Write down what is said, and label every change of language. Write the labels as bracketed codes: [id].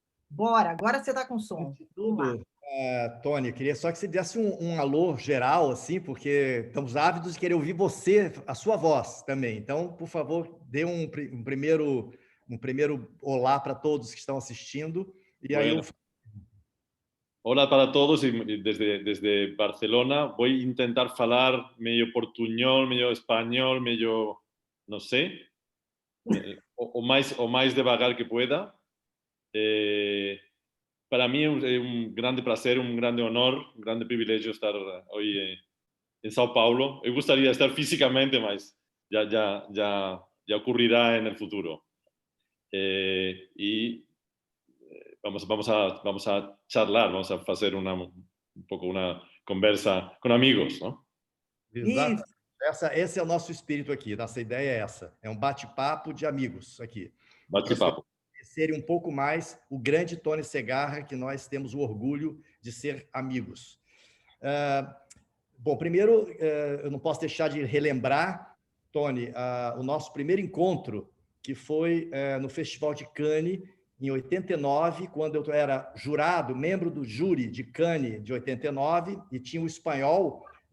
[pt] Bora, agora você está com som. Tudo, Tony, queria só que você desse um alô geral, assim, porque estamos ávidos de querer ouvir você, a sua voz também. Então, por favor, dê um primeiro olá para todos que estão assistindo. E aí [es] Hola para todos, y desde Barcelona voy a intentar falar medio portuñol, medio español, medio, no sé, o más devagar que pueda. Para mí es un grande placer, un grande honor, un grande privilegio estar hoy en Sao Paulo. Me gustaría estar físicamente, mas ya ocurrirá en el futuro. Y vamos a charlar, vamos a hacer un poco una conversa con amigos, ¿no? [pt] Exato. Esse é o nosso espírito aqui, nossa ideia é essa. É um bate-papo de amigos aqui. Bate-papo. Conhecerem um pouco mais o grande Tony Segarra, que nós temos o orgulho de ser amigos. Bom, primeiro, eu não posso deixar de relembrar, Tony, o nosso primeiro encontro, que foi no Festival de Cannes, em 89, quando eu era jurado, membro do júri de Cannes de 89, e tinha o espanhol,